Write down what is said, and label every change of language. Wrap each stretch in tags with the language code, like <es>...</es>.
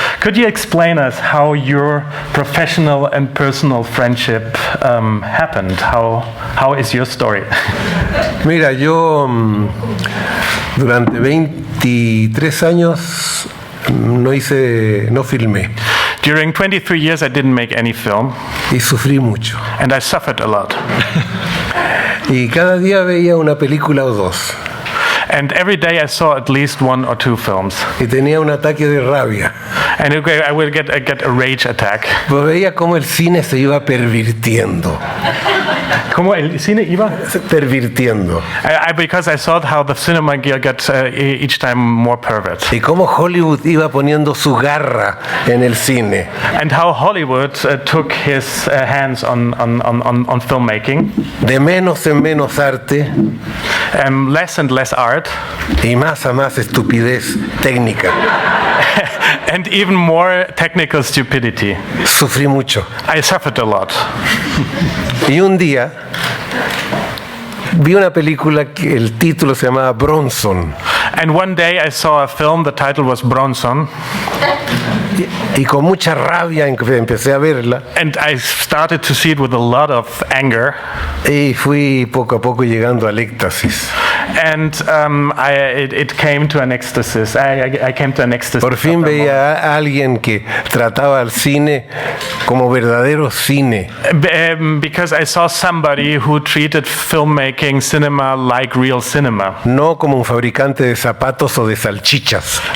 <en>Could you explain us how your professional and personal friendship happened? How is your story?</en> <es>Mira, yo durante 23 años no filmé.</es> <en>During 23 years I didn't make any film.</en> <es>Y sufrí mucho.</es> <en>And I suffered a lot.</en> <es>Y cada día veía una película o dos.</es> <en>And every day I saw at least one or two films.</en> <es>Y tenía un ataque de rabia.</es> <en>And I would get a rage attack.</en> <es>Pues veía cómo el cine se iba pervirtiendo. ¿Cómo el cine iba? Pervirtiendo.</es> <en>Because I saw how the cinema got each time more pervert.</en> <es>Y cómo Hollywood iba poniendo su garra en el cine.</es> <en>And how Hollywood took his hands on filmmaking.</en> <es>De menos en menos arte.</es> <en>Less and less art.</en> <es>Y más a más estupidez técnica.</es> <en>And even more technical stupidity.</en> <es>Sufrí mucho.</es> <en>I suffered a lot.</en> <es>Y un día vi una película que el título se llamaba Bronson.</es> <en>And one day I saw a film, the title was Bronson.</en> <es>Y con mucha rabia empecé a verla.</es> <en>And I started to see it with a lot of anger.</en> <es>Y fui poco a poco llegando al éxtasis.</es> <en>And it came to an ecstasy. I came to an ecstasy.</en> <es>Por fin veía a alguien que trataba al cine como verdadero cine.</es> <en>Because I saw somebody who treated filmmaking, cinema, like real cinema.</en> <es>No como un fabricante de zapatos o de salchichas.</es>